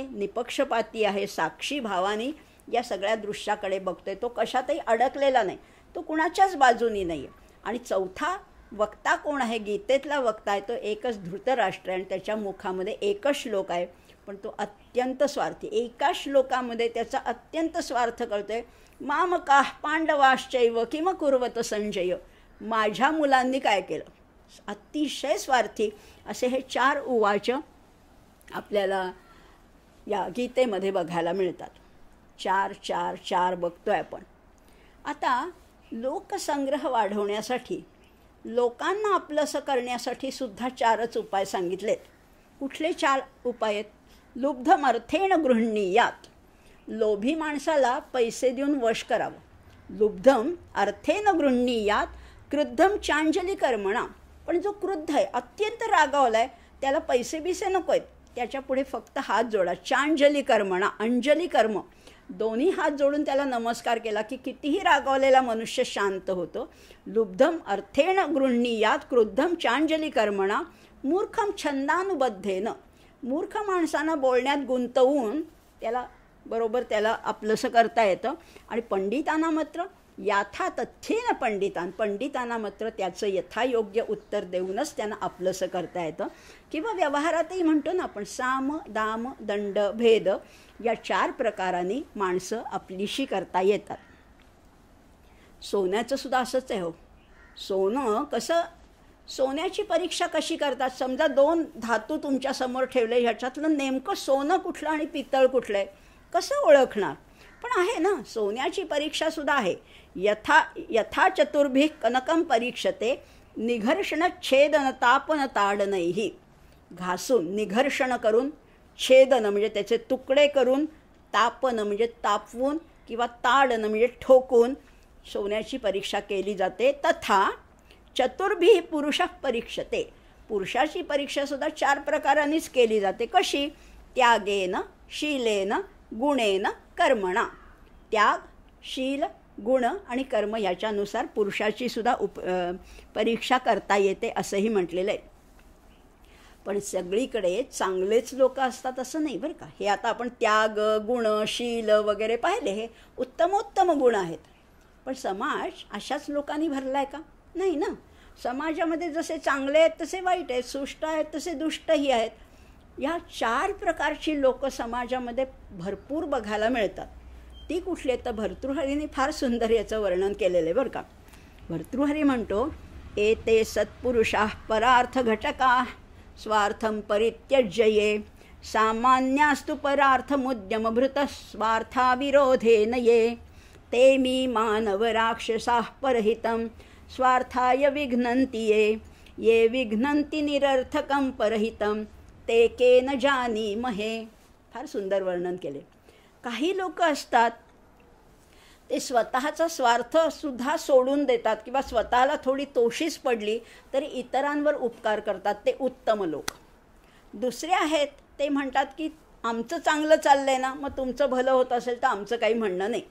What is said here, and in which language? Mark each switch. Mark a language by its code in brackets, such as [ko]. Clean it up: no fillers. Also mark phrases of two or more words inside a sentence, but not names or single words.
[mr] निपक्षपाती आहे, साक्षी भावानी या सगळ्या दृश्याकडे बघतोय. तो कशातही अडकलेला नाही, तो कुणाच्याच बाजूनी नाही आहे. आणि चौथा वक्ता कोण आहे? गीतेतला वक्ता आहे तो एकच धृतराष्ट्र आहे. आणि त्याच्या मुखामध्ये एकच श्लोक आहे, पण तो अत्यंत स्वार्थी. एका श्लोकामध्ये त्याचा अत्यंत स्वार्थ कळतोय. [sa] मामकाः पांडवाश्चैव किम कुर्वत संजय. [mr] माझ्या मुलांनी काय केलं? अतिशय स्वार्थी असे हे 4 उवाच आपल्याला या गीतेमध्ये बघायला मिळतात. 4 बघतोय आपण. आता लोकसंग्रह वाढवण्यासाठी, लोकांना आपलंसं करण्यासाठी सुद्धा 4च उपाय सांगितलेत. कुठले 4 उपाय आहेत? [sa] लुब्धम अर्थेन गृह्णीयात. [mr] लोभी माणसाला पैसे देऊन वश करावं. [sa] लुब्धम अर्थेन गृह्णीयात क्रुद्धम चांजली कर्मणा. [mr] पण जो क्रुद्ध आहे, अत्यंत रागावला आहे, त्याला पैसे बिसे नको आहेत, त्याच्या पुढे फक्त हात जोडा. [sa] चांजली कर्मणा, [mr] अंजली कर्म, दोन्ही हात जोडून त्याला नमस्कार केला की कितीही रागावलेला मनुष्य शांत होतो. [sa] लुब्धम अर्थेन गृह्णीयात क्रुद्धम चांजली कर्मणा मूर्खम छंदानुबद्धेन. [mr] मूर्ख माणसांना बोलण्यात गुंतवून त्याला आपलंसं करता येतं. आणि पंडितांना मात्र [sa] याथा तथ्येन पंडितान, [mr] पंडितांना मात्र त्याचं यथायोग्य उत्तर देऊनच त्यांना आपलंसं करता येतं. किंवा व्यवहारातही म्हणतो ना आपण, साम दाम दंड भेद या 4 प्रकारांनी माणसं आपलीशी करता येतात. सोन्याचं सुद्धा असंच आहे हो. सोनं कसं, सोन्याची परीक्षा कशी करतात? समजा 2 धातू तुमच्यासमोर ठेवले, ह्याच्यातलं नेमकं सोनं कुठलं आणि पितळ कुठलं आहे कसं ओळखणार? पण आहे ना, सोन्याची परीक्षासुद्धा आहे. [sa] यथा चतुर्भिः कनकं परीक्षते निघर्षण छेदन तापन ताडनैहि. [mr] घासून, निघर्षण करून, छेदन म्हणजे त्याचे तुकडे करून, तापन म्हणजे तापवून, किंवा ताडन म्हणजे ठोकून सोन्याची परीक्षा केली जाते. [sa] तथा चतुर्भिः पुरुषः परीक्षते. [mr] पुरुषाची परीक्षासुद्धा 4 प्रकारांनीच केली जाते. कशी? [sa] त्यागेन, शीलेन, गुणेन, कर्मणा. [mr] त्याग, शील, गुण आणि कर्म याच्यानुसार पुरुषाची सुद्धा परीक्षा करता येते असंही म्हटलेलं आहे. पण सगळीकडे चांगलेच लोक असतात असं नाही बरं का. हे आता आपण त्याग, गुण, शील वगैरे पाहिले, हे उत्तमोत्तम गुण आहेत. पण समाज अशाच लोकांनी भरला आहे का? नाही ना. समाजामध्ये जसे चांगले आहेत तसे वाईट आहेत, सुष्ट आहेत तसे दुष्टही आहेत. या 4 प्रकारची लोक समाजामध्ये भरपूर बघायला मिळतात. ती कुठली आहेत? तर भर्तृहरीने फार सुंदर याचं वर्णन केलेलं आहे बरं का. भर्तृहरी म्हणतो, [sa] एते सत्पुरुषाः परार्थ घटका स्वार्थं परित्यज्य ये सामान्यास्तु परार्थमुद्यमभृतः स्वार्थाविरोधेन ये ते मी मानव राक्षसाः परहितं स्वार्थाय विघ्नन्ति ये विघ्नन्ति निरर्थकं परहितं ते केन जानीमहे. [mr] फार सुंदर वर्णन केले. काही लोक असतात ते स्वतःचा स्वार्थसुद्धा सोडून देतात किंवा स्वतःला थोडी तोशीच पडली तरी इतरांवर उपकार करतात. ते उत्तम लोक. दुसरे आहेत ते म्हणतात की आमचं चांगलं चाललं आहे ना, मग तुमचं भलं होत असेल तर आमचं काही म्हणणं नाही.